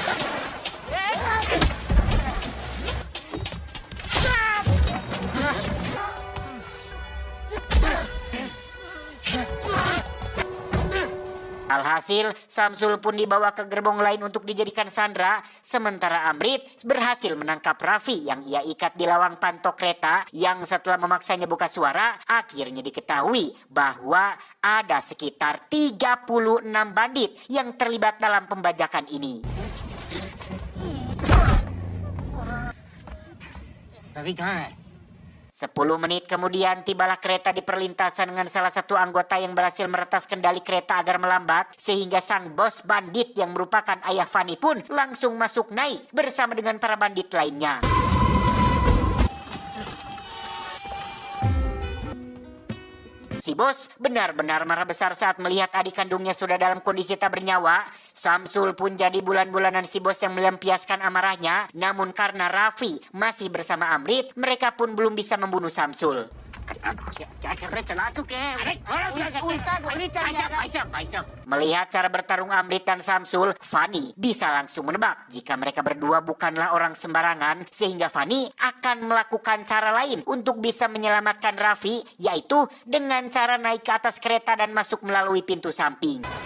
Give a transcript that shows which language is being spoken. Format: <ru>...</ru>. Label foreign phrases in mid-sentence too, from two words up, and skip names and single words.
<id>Alhasil, Samsul pun dibawa ke gerbong lain untuk dijadikan sandera, sementara Amrit berhasil menangkap Raffi yang ia ikat di lawang pantok kereta, yang setelah memaksanya buka suara, akhirnya diketahui bahwa ada sekitar 36 bandit yang terlibat dalam pembajakan ini.</id> <hi>सभी कहाँ है?</hi> <id>10 menit kemudian tibalah kereta di perlintasan dengan salah satu anggota yang berhasil meretas kendali kereta agar melambat, sehingga sang bos bandit yang merupakan ayah Fanny pun langsung masuk naik bersama dengan para bandit lainnya. Si bos benar-benar marah besar saat melihat adik kandungnya sudah dalam kondisi tak bernyawa. Samsul pun jadi bulan-bulanan si bos yang melampiaskan amarahnya. Namun karena Raffi masih bersama Amrit, mereka pun belum bisa membunuh Samsul.</id> <hi>क्या कर रहे? चला चुके हैं। उल्टा गोली चल जाएगा।</hi> <id>Melihat cara bertarung Amrit dan Samsul, Fanny bisa langsung menebak jika mereka berdua bukanlah orang sembarangan, sehingga Fanny akan melakukan cara lain untuk bisa menyelamatkan Raffi, yaitu dengan cara naik ke atas kereta dan masuk melalui pintu samping.</id>